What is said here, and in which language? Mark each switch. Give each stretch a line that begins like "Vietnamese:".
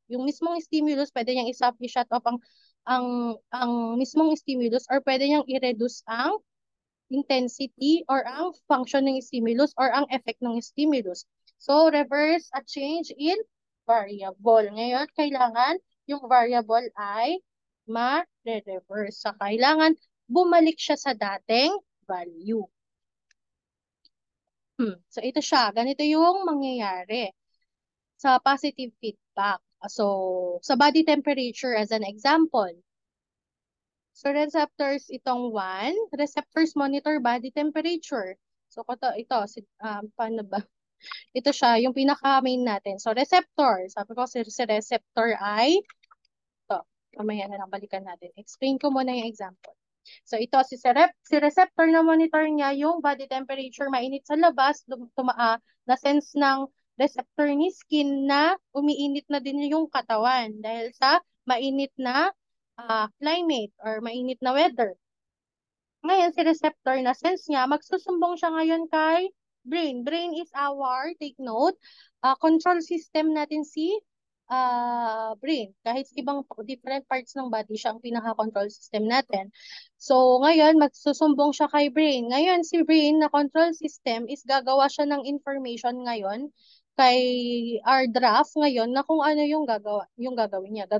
Filipino: Yung mismong stimulus, pwede niyang i-
English: shut off
Filipino: ang mismong stimulus or pwede niyang i-reduce ang intensity or ang function ng stimulus or ang effect ng stimulus.
English: So, reverse a change in variable.
Filipino: Ngayon, kailangan yung variable ay ma-reverse. So, kailangan bumalik siya sa dating value. So, ito siya. Ganito yung mangyayari sa positive feedback.
English: So, sa body temperature as an example. So, receptors
Filipino: itong
English: 1. Receptors monitor body temperature. So, paano ba?
Filipino: Ito siya, yung pinaka-main natin. So, receptor. Sabi ko, si receptor ay, ito, mamaya na lang balikan natin. Explain ko muna yung example. So, ito, si receptor na monitor niya yung body temperature, mainit sa labas, na-sense ng receptor ni skin na umiinit na din yung katawan dahil sa mainit na climate or mainit na weather. Ngayon, si receptor na sense niya, magsusumbong siya ngayon kay brain.
English: Brain is our, take note, control system
Filipino: natin si
English: brain.
Filipino: Kahit sa ibang different parts ng body, siya ang pinaka-control system natin. So, ngayon, magsusumbong siya kay brain. Ngayon, si brain na control system is gagawa siya ng information ngayon kay our draft ngayon na kung ano yung gagawin niya.